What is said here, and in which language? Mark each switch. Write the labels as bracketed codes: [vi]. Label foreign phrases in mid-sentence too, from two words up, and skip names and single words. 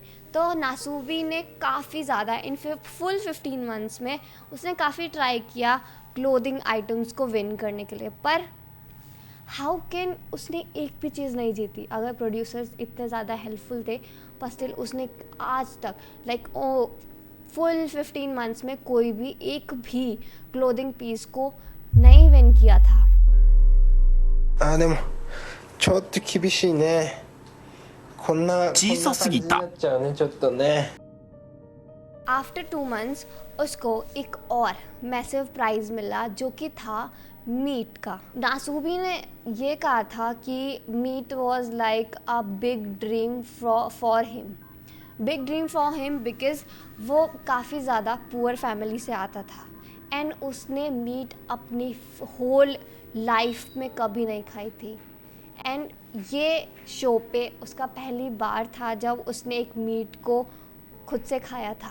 [hi] तो नासुबी ने काफ़ी ज़्यादा [en] in full 15 months [hi] में उसने काफ़ी ट्राई किया [en] clothing items [hi] को विन करने के लिए, पर [en] how can [hi] उसने एक भी चीज़ नहीं जीती। अगर प्रोड्यूसर्स इतने ज़्यादा हेल्पफुल थे, पर स्टिल उसने आज तक [en] full 15 months [hi] में कोई भी एक भी [en] clothing piece [hi] को नहीं विन किया था। [ja] でもちょっと厳しいね。こんな小さすぎたこんな感じになっちゃうね、ちょっとね。 [en] after 2 months [hi] उसको एक और [en] massive prize [hi] मिला जो कि था मीट का। नासुबी ने ये कहा था कि [en] meat was like a big dream for him, big dream for him because [hi] वो काफ़ी ज़्यादा [en] poor family [hi] से आता था एंड उसने मीट अपनी [en] whole life [hi] में कभी नहीं खाई थी। एंड ये शो पे उसका पहली बार था जब उसने एक मीट को खुद से खाया था।